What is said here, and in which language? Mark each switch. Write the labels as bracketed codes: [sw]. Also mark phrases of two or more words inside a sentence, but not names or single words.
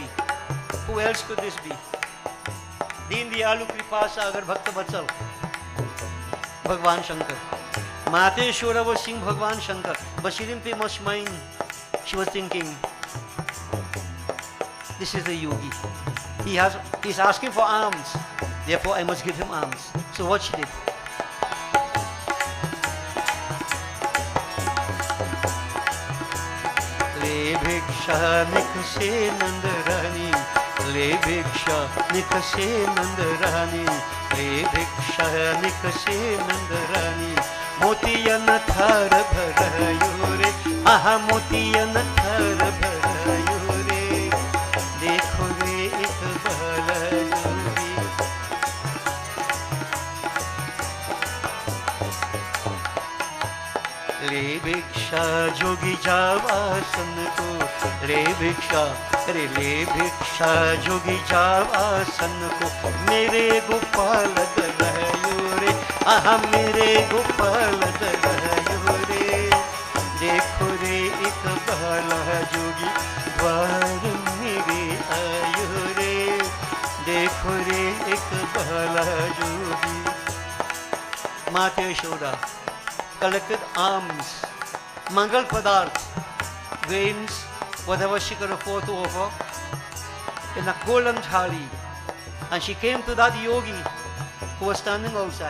[en] Who else could this be? [hi] दीन दयालु कृपा सागर भक्त वत्सल, भगवान शंकर. [en] Mata Yashoda was seeing Bhagwan Shankar, but she didn't pay much mind. She was thinking, this is the yogi. He's asking for alms, therefore I must give him alms. So what she did? [hi] ले भिक्षा निकसे नंदरानी, ले भिक्षा निकसे नंदरानी, ले भिक्षा निकसे नंदरानी. मोतियन थार भरायो रे, आहा मोतियन थार भरायो रे, देखो रे एक भला योगी. ले भिक्षा जोगी जावासन को, ले भिक्षा, अरे ले भिक्षा जोगी जावासन को मेरे गोपाल दलयो रे, आहा मेरे गोपाल दलयो रे. देखो रे एक बाला जोगी द्वार मेरे आयो रे, देखो रे एक बाला जोगी. [en] Mata Yashoda collected alms, [hi] मंगल पदार्थ, [en] grains, whatever she could afford to offer, in a golden thali. And she came to that yogi who was standing outside.